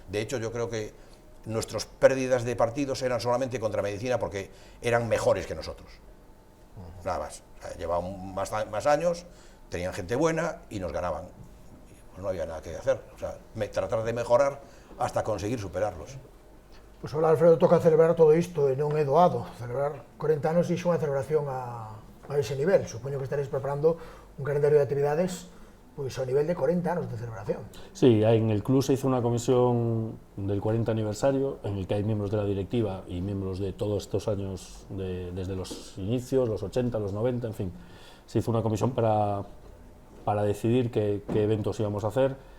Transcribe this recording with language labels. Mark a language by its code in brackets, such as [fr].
[es] De hecho, yo creo que nuestras pérdidas de partidos eran solamente contra Medicina porque eran mejores que nosotros, nada más. O sea, llevaban más años, tenían gente buena y nos ganaban. Pues no había nada que hacer, o sea, tratar de mejorar hasta conseguir superarlos. [gl] Pois ahora, Alfredo, toca celebrar todo isto e non é doado. Celebrar 40 anos iso é unha celebración a ese nivel. Supoño que estaréis preparando un calendario de actividades pois ao nivel de 40 anos de celebración. [es] Sí, en el club se hizo una comisión del 40 aniversario en el que hay miembros de la directiva y miembros de todos estos años, desde los inicios, los 80, los 90, en fin. Se hizo una comisión para decidir qué eventos íbamos a hacer.